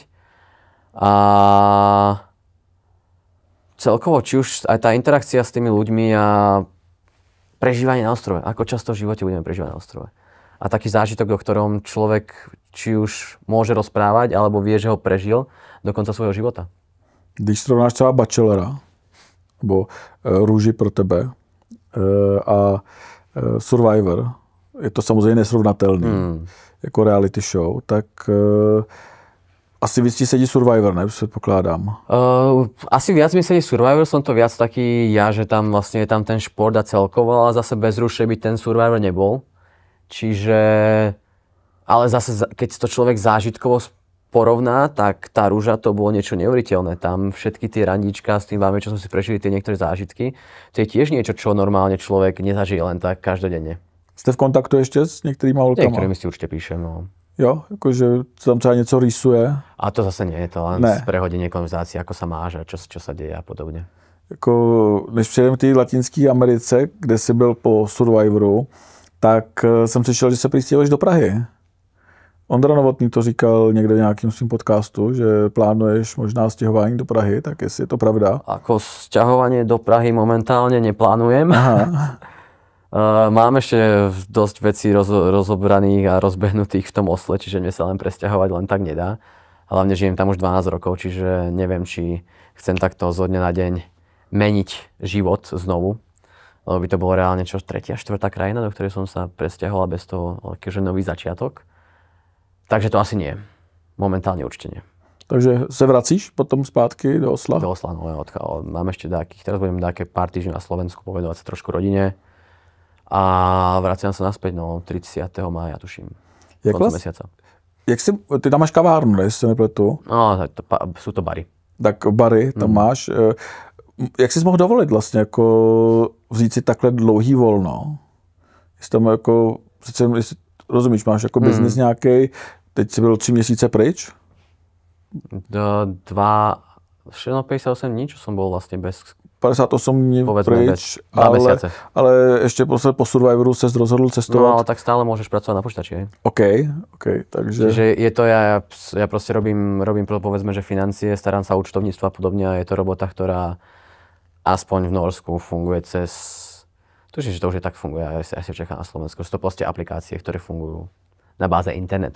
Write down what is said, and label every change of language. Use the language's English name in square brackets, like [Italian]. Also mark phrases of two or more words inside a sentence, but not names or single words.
[Slovak] A celkovo, či už aj tá interakcia s tými ľuďmi a prežívanie na ostrove. Ako často v živote budeme prežívať na ostrove. A taký zážitok, o ktorom človek či už môže rozprávať, alebo vie, že ho prežil do konca svojho života. [Czech] Když srovnáš třeba Bachelora, nebo Růži pro tebe a Survivor, je to samozřejmě nesrovnatelný jako reality show, tak asi víc ti sedí Survivor, ne? Předpokládám. [Slovak] Asi viac mi sedí Survivor, som to viac taký ja, že tam vlastne je tam ten šport a celkovo, ale zase bez Rúše by ten Survivor nebol. Čiže, ale zase keď to človek zážitkovo porovná, tak tá Rúža to bolo niečo neuveriteľné. Tam všetky tie randíčka s tým vámi, čo som si prežili, tie niektoré zážitky, to je tiež niečo, čo normálne človek nezažije len tak každodenne. Ste v kontaktu ešte s niektorými holkama? Niektorými si určite píšem, no. [Czech] Jo, jakože tam třeba něco rýsuje. [Slovak] A to zase nie je to len prehodenie konverzácie, ako sa máš a čo sa deje a podobne. [Czech] Jako, než přejdeme k té Latinské Americe, kde jsi byl po Survivoru, tak jsem slyšel, že se přistěhuješ do Prahy. Ondra Novotný to říkal někde v nějakém svým podcastu, že plánuješ možná stěhování do Prahy, tak jestli je to pravda? [Slovak] Ako sťahovanie do Prahy momentálne neplánujem. Aha. Mám ešte dosť vecí rozobraných a rozbehnutých v tom Osle, čiže mne sa len presťahovať len tak nedá. Hlavne žijem tam už 12 rokov, čiže neviem, či chcem takto zo dňa na deň meniť život znovu. Lebo by to bolo reálne čo, 3. a 4. krajina, do ktorej som sa presťahoval bez toho akože nový začiatok. Takže to asi nie. Momentálne určite nie. [Czech] Takže se vracíš potom zpátky do Osla? [Slovak] Do Osla, no ja mám ešte teraz budem nejaké pár týždňov na Slovensku, povedovať sa trošku rodine. A vraciam sa naspäť, 30. mája, tuším. Koncom mesiaca. [Czech] Ty tam máš kavárnu, ne? Jestli se nepletu. [Slovak] No, sú to bary. [Czech] tak bary tam máš. Jak jsi mohl dovolit vlastně jako vzít si takhle dlouhý volno? Jestli tam jako, jestli, rozumíš, máš jako biznis nějaký, teď jsi byl 3 měsíce pryč? [Slovak] 58 dní, čo som bol vlastne bez... [Czech] 58 dní pryč, ale ještě po Survivoru ses rozhodl cestovat. [Slovak] No ale tak stále môžeš pracovať na počítači, hej? OK, takže... Čiže je to, ja proste robím povedzme, že financie, starám sa o účtovníctvo a podobne a je to robota, ktorá aspoň v Norsku funguje cez... Tuším, že to už je tak funguje, asi čaká na Slovensku. Sú to proste aplikácie, ktoré fungujú na báze internetu.